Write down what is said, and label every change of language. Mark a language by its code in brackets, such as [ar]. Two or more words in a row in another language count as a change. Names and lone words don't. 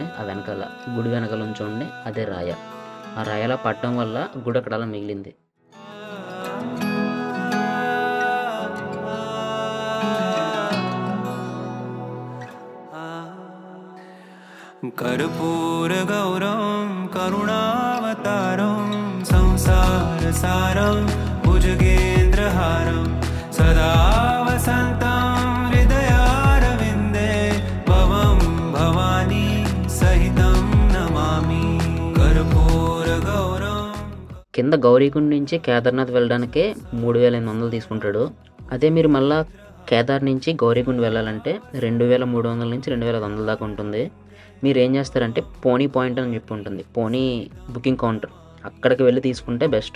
[te] ఆ వెనకాల గుడి వెనకాల ఉంచండి, అదే రాయ. ఆ రాయలా పట్టడం వల్ల గుడి అక్కడ అలా మిగిలింది. [sa] कर्पूरगौरं करुणावतारं संसारसारं भुजगेन्द्रहारं सदा वसन्तं हृदयारविन्दे भवं भवानी सहितं नमामि। कर्पूरगौरं [te] కింద గౌరీకుండ్ నుంచి కేదార్నాథ్ వెళ్ళడానికే 3800 తీసుకుంటాడు. అదే మీరు మళ్ళీ కేదార్ నుంచి గౌరీకుండ్ వెళ్ళాలంటే 2300 నుంచి 2500 దాకా ఉంటుంది. మీరు ఏం చేస్తారంటే [en] pony point [te] అని చెప్పి ఉంటుంది, [en] pony booking counter, [te] అక్కడికి వెళ్ళి తీసుకుంటే బెస్ట్.